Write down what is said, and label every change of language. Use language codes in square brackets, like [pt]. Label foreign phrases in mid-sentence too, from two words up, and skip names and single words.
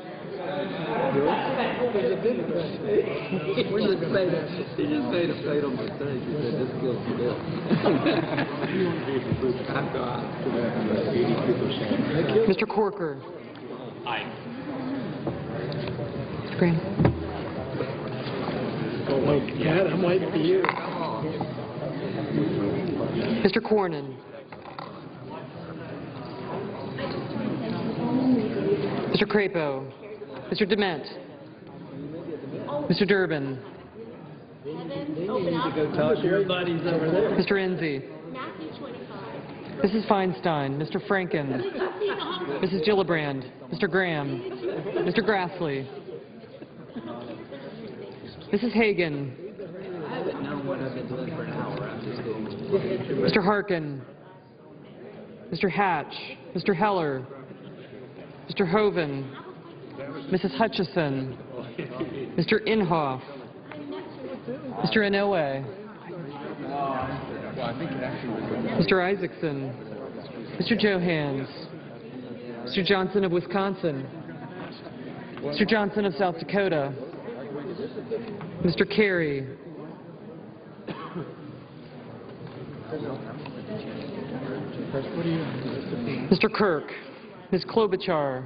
[en] He just made a fatal mistake. He said, this kills the bill. Mr. Corker. Aye. Mr. Graham. Oh, my God, I'm waiting for you. Mr. Cornyn. Mr. Crapo. Mr. Dement. Mr. Durbin. You need to go talk to your buddies over there. Mr. Enzi. Mrs. Feinstein. Mr. Franken. Mrs. Gillibrand. Mr. Graham. Mr. Grassley. Mrs. Hagan. I haven't known what I've been doing for an hour. I'm just getting... Mr. Harkin. Mr. Hatch. Mr. Heller. Mr. Hoven. Mrs. Hutchison. Mr. Inhofe. Mr. Inouye. Mr. Isaacson. Mr. Johans. Mr. Johnson of Wisconsin. Mr. Johnson of South Dakota. Mr. Kerry. Mr. Kirk. Ms. Klobuchar.